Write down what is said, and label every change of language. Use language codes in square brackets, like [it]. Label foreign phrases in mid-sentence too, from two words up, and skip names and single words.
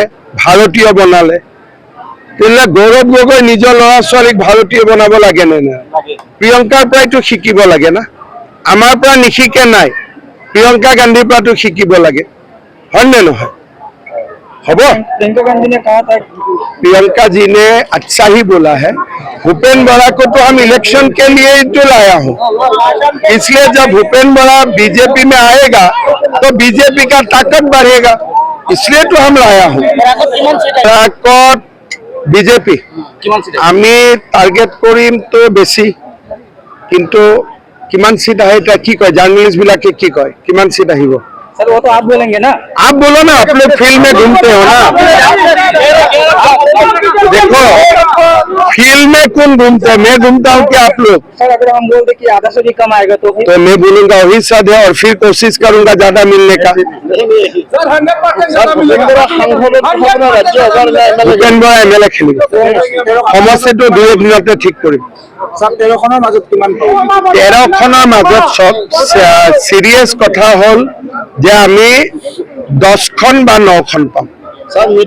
[as] ভাৰতীয় বনালে। তেতিয়াহ'লে গৌৰৱ গগৈ নিজৰ ল'ৰা ছোৱালীক ভাৰতীয় বনাব লাগে নে নাই? প্ৰিয়ংকাৰ পৰাইতো শিকিব লাগে না, আমাৰ পৰা নিশিকে নাই, প্ৰিয়ংকা গান্ধীৰ পৰাতো শিকিব লাগে, হয় নে নহয়? হ'ব। [hi] प्रियंका जी ने अच्छा ही बोला है। भूपेन बड़ा को तो हम इलेक्शन के लिए ही तो लाया हूँ, इसलिए जब भूपेन बड़ा बीजेपी में आएगा तो बीजेपी का ताकत बढ़ेगा, इसलिए तो हम लाया हूँ। [as] ताकत बीजेपी আমি টার্গেট করিম তো বেশি, কিন্তু কিমান সিট আহে এটা কি কয়, জার্নালিস্ট বিলাকে কি কয়, কিমান সিট আহিব? [hi] सर वो तो आप बोलेंगे ना। आप बोलो ना, आप लोग फील्ड में घूमते हो ना। देखो फील्ड में कौन घूमते हैं, मैं घूमता हूँ क्या आप लोग? सर अगर हम बोल दे कि आधा से भी कम आएगा तो मैं बोलूंगा वही सद है, और फिर कोशिश करूंगा ज्यादा मिलने का। [as] भूपेन बड़ा MLA खेलिব, সমষ্টিটো 2 দিনতে ঠিক কৰিম। 13খনৰ মাজত কিমান 13খনৰ মাজত সব সিরিয়াস কথা হল যে আমি 10খন বা 9খন পাম।